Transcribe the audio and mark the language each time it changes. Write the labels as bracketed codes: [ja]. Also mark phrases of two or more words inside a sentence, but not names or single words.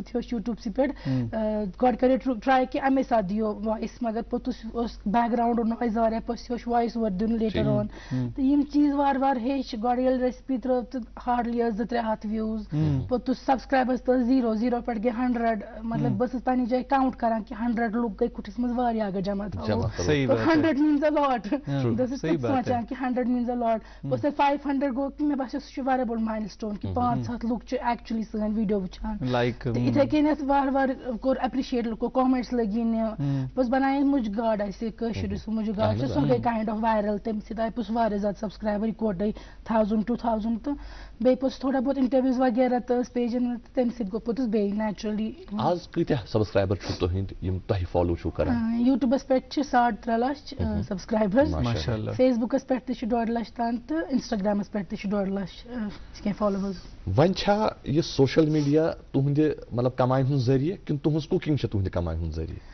[ks] تہِ ہیوٚچھ یوٗٹیوٗبسٕے پٮ۪ٹھ گۄڈٕ کرے ٹراے کہِ اَمے ساتہٕ دِیو وایِس مگر پوٚتُس اوس [en] background noise [ks] واریاہ پوٚتُس ہیوٚچھ [en] voice over [ks] دیُن [en] later on [ks] تہٕ یِم چیٖز وارٕ وارٕ ہیٚچھ گۄڈٕ ییٚلہِ ریسپی ترٲو تہٕ ہارڈلی ٲس 2-3 ہتھ وِوٕز پوٚتُس سبسکرایبرز تہٕ 0 پٮ۪ٹھ گٔے 100 مطلب بہٕ ٲسٕس پننہِ جایہِ کاوُنٹ کران کہ 100 لُکھ گٔے کُٹھِس منٛز واریاہ اگر جمع تھاوو 100 [en] means a lot [ks] بہٕ ٲسٕس سونٛچان کہ 100 [en] means a lot [ks] بہٕ ٲسٕس 500 گوٚو کہ مےٚ باسیو سُہ چھُ واریاہ بوٚڑ مایل سٹون کہ 500 لُکھ چھِ ایکچُؤلی سٲنۍ ویٖڈیو وٕچھان تہٕ یِتھے کٔنٮ۪تھ وارٕ وارٕ کوٚر ایپرِشیٹ لُکو کامنٹس لٔگۍ یِنہِ پوٚتُس بنایے مُجہِ گاڈ اَسہِ کٲشِر یُس مُجہِ گاڈ چھِ سۄ گٔے [en] kind of viral [ks] تمہِ سۭتۍ آیہِ پوٚتُس واریاہ زیادٕ سبسکرایبر یِکوٹے 1000-2000 تہٕ بیٚیہِ پوٚتُس تھوڑا بہت انٹرویوز وغیرہ تہٕ ٲس پیجن تہٕ تمہِ سۭتۍ گوٚو پوٚتُس بیٚیہِ نیچرلی آز کۭتیاہ سبسکرایبر چھُو تُہنٛدۍ یِم تۄہہِ فالو چھُو کران یوٗٹیوٗبس پٮ۪ٹھ چھِ 3.5 لچھ سبسکرایبر فیس بُکس پٮ۪ٹھ تہِ چھِ 1.5 لچھ تام تہٕ انسٹاگرامس پٮ۪ٹھ تہِ چھِ 1.5 لچھ کینٛہہ فالوورز وۄنۍ چھا یہِ [en] social media [ks] تُہنٛدِ مطلب کمایہِ ہُنٛد ذٔریعہٕ کِنہٕ تُہنٛز کُکِنگ چھِ تُہنٛدِ کمایہِ ہُنٛد ذٔریعہٕ